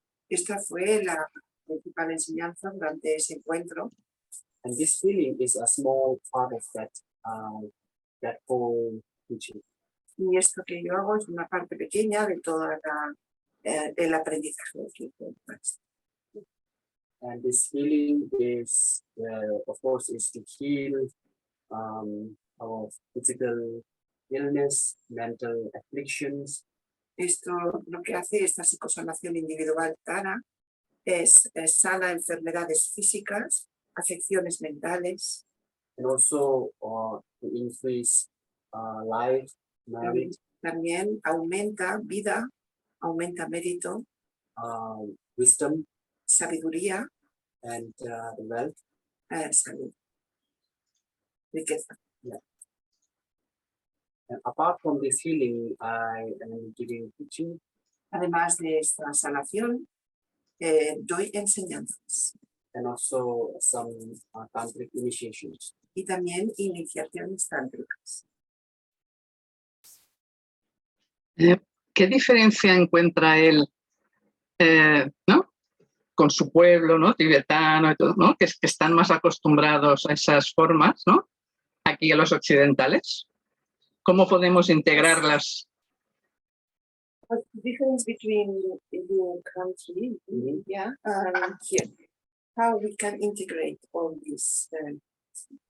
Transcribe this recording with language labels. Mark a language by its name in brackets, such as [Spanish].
[Spanish] Esta fue la principal enseñanza durante ese encuentro. [English] And this feeling is a small part of that whole teaching. [Spanish] Y esto que yo hago es una parte pequeña de toda el aprendizaje que encuentras. [English] And this feeling is, of course, is to heal our physical illness, mental afflictions. [Spanish] Esto lo que hace esta psicosanación individual Tara es sana enfermedades físicas, afecciones mentales, [English] And also to increase life, merit, [Spanish] también aumenta vida, aumenta mérito, [English] wisdom, [Spanish] sabiduría, [English] and the wealth. [Spanish] Salud, riqueza. [English] And apart from this healing, I am giving teaching. [Spanish] Además de esta sanación, doy enseñanzas [English] And also some tantric initiations. [Spanish] y también iniciaciones tántricas. ¿Qué diferencia encuentra él, ¿no? Con su pueblo, ¿no? Tibetano y todo, ¿no? Que están más acostumbrados a esas formas, ¿no? Aquí a los occidentales. ¿Cómo podemos integrarlas? [English] What's the difference between your country, India, and here? How we can integrate all these things?